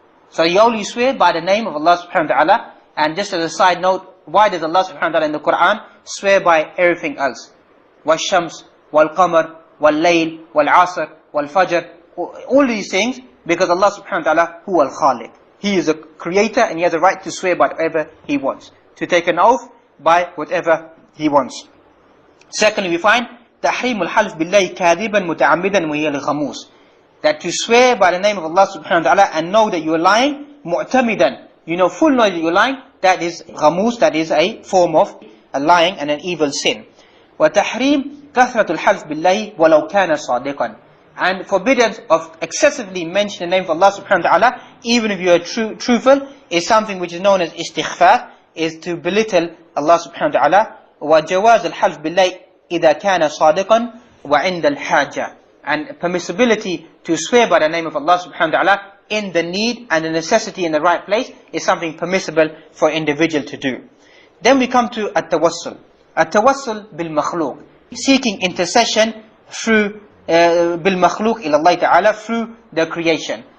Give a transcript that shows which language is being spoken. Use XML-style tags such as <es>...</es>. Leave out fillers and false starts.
<en>So you only swear by the name of Allah subhanahu wa ta'ala. And just as a side note, why does Allah subhanahu wa ta'ala in the Quran swear by everything else?</en> <ar>وَالشَّمْسِ وَالْقَمَرِ وَاللَّيْلِ وَالْعَصْرِ وَالْفَجْرِ.</ar> <en>All these things, because Allah subhanahu wa ta'ala huwa al-khaliq. He is a creator and he has a right to swear by whatever he wants. To take an oath by whatever he wants. Secondly, we find</en> <ar>تحريم الحلف بالله كاذبا متعمدا وهي الغموس.</ar> <en>That to swear by the name of Allah subhanahu wa ta'ala and know that you are lying, mu'tamidan, you know full knowledge that you are lying, that is ghamus, that is a form of a lying and an evil sin.</en> <ar>وتحريم كثرة الحلف بالله ولو كان صادقا.</ar> <en>And forbiddance of excessively mentioning the name of Allah subhanahu wa ta'ala, even if you are truthful, is something which is known as istighfar, is to belittle Allah subhanahu wa ta'ala.</en> <ar>وجواز الحلف بالله إذا كان صادقا وعند الحاجة.</ar> <en>And permissibility to swear by the name of Allah subhanahu wa ta'ala in the need and the necessity in the right place is something permissible for an individual to do. Then we come to at-tawassul. At-tawassul bil-makhluq. Seeking intercession through bil-makhluq ila Allah ta'ala, through the creation.</en>